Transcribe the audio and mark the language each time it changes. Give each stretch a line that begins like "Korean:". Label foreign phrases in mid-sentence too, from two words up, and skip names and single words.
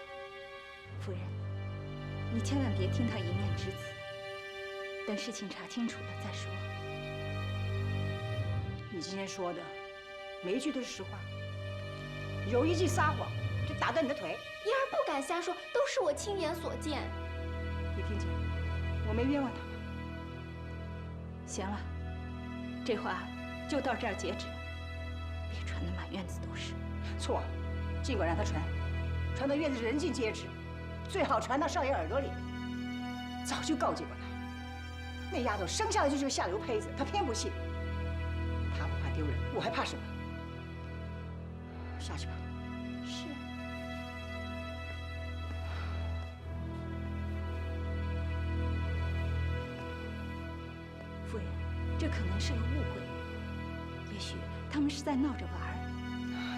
Chinese: 夫人，你千萬別聽他一面之詞，等事情查清楚了再說。你今天說的每一句都是實話，有一句撒謊就打斷你的腿。嫣兒不敢瞎說，都是我親眼所見。你聽見？我沒冤枉他吧？行了，這話就到這兒截止，別傳得滿院子都是。錯了，盡管讓他傳到院子人盡皆知，最好傳到少爺耳朵裡。早就告誡過他，那丫頭生下來就是個下流胚子，他偏不信。他不怕丟人，我還怕什麼？下去吧。是。夫人，這可能是個誤會，也許他們是在鬧着玩兒。